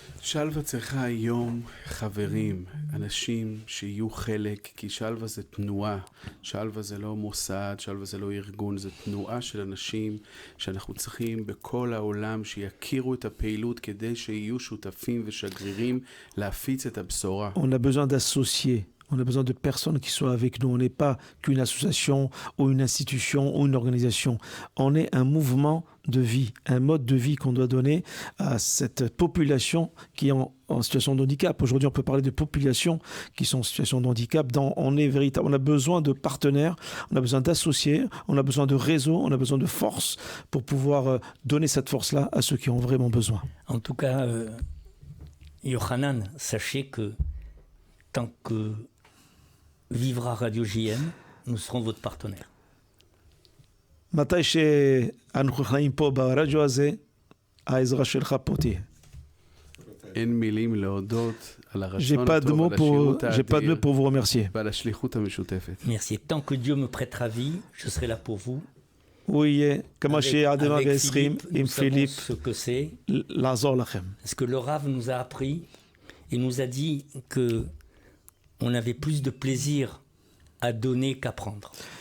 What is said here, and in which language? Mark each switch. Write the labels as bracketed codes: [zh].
[he] שלווה צריכה היום חברים, אנשים שיהיו חלק, כי שלווה זה תנועה, שלווה זה לא מוסד, שלווה זה לא ארגון, זה תנועה של אנשים שאנחנו צריכים בכל העולם שיכירו את הפעילות כדי שיהיו שותפים ושגרירים להפיץ את הבשורה. [fr] On a besoin d'associer. On a besoin de personnes qui soient avec nous. On n'est pas qu'une association ou une institution ou une organisation. On est un mouvement de vie, un mode de vie qu'on doit donner à cette population qui est en situation de handicap. Aujourd'hui, on peut parler de populations qui sont en situation de handicap. On est véritable. On a besoin de partenaires, on a besoin d'associés, on a besoin de réseaux, on a besoin de force pour pouvoir donner cette force-là à ceux qui ont vraiment besoin. En tout cas, Yohanan, sachez que tant que vivra Radio JM, nous serons votre partenaire. [he] מתי שאנחנו חיים פה ברדיו הזה, העזרה שלך פה תהיה. אין מילים להודות על הרצון הטוב, הטוב, על השירות האדיר [fr] pour vous remercier. [he] ועל השליחות המשותפת. [fr] Merci. Tant que Dieu me prêtera vie, je serai là pour vous. [he] הוא יהיה, כמו שיהיה עד 120, עם פיליפ, [fr] ce que c'est. [he] לעזור לכם. [fr] Parce que le Rav nous a appris, il nous a dit que on avait plus de plaisir à donner qu'à prendre.